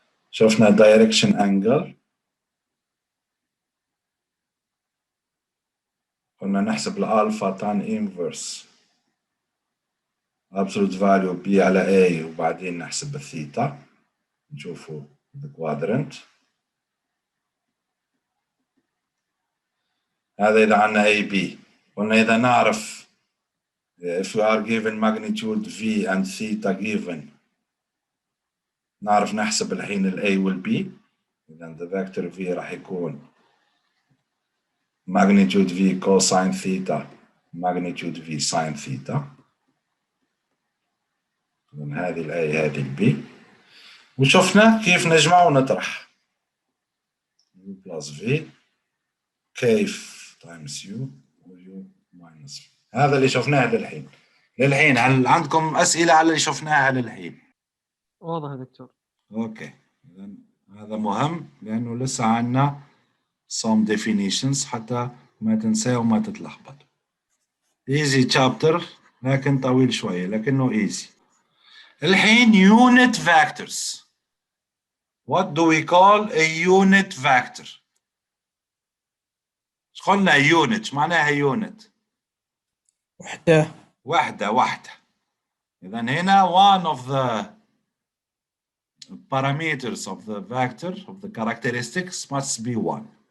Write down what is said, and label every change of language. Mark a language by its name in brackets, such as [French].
[Arabic] شفنا direction angle. قلنا نحسب الألفا [English] tan inverse absolute value B [Arabic] على A وبعدين نحسب الثيتا. نشوفوا [English] the quadrant. [Arabic] هذا إذا عندنا AB. قلنا إذا نعرف [English] if we are given magnitude V and theta given [Arabic] نعرف نحسب الحين ال A وال B. إذا [English] the vector V [Arabic] راح يكون [English] magnitude V cosine theta magnitude V sin theta. [Arabic] إذا هذه ال A هذه ال B. وشفنا كيف نجمع ونطرح. [English] U plus V [Arabic] كيف [English] times U و U minus V. [Arabic] هذا اللي شفناه للحين هل عندكم أسئلة على اللي شفناها للحين؟ واضح يا دكتور. اوكي هذا مهم لأنه لسه عندنا [English] some definitions [Arabic] حتى ما تنساه وما تتلخبط. [English] easy chapter [Arabic] لكن طويل شوية لكنه [English] easy. [Arabic] الحين [English] unit vectors. What do we call a unit vector؟ [Arabic] ايش قلنا [English] unit؟ [Arabic] ايش معناها [English] unit؟ [Arabic] وحدة. إذا هنا [English] one of the parameters of the vector of the characteristics must be 1.